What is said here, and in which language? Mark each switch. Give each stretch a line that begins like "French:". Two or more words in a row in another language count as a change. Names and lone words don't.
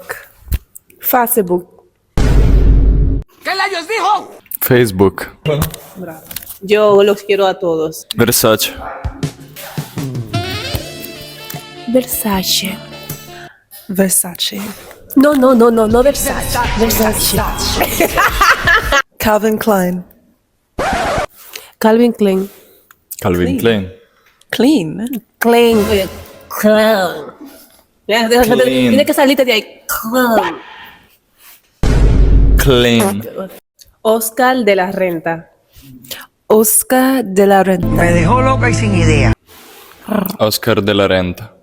Spanish: Facebook. Facebook. Bravo. Yo los quiero a todos. Versace. Versace. Versace. No Versace. Versace. Calvin Klein. Calvin Klein. Calvin Klein. Clean. Klein. Klein. Klein. Tiene que salirte de ahí. Klein. Klein. Oscar de la Renta. Oscar de la Renta. Me dejó loca y sin idea. Oscar de la Renta.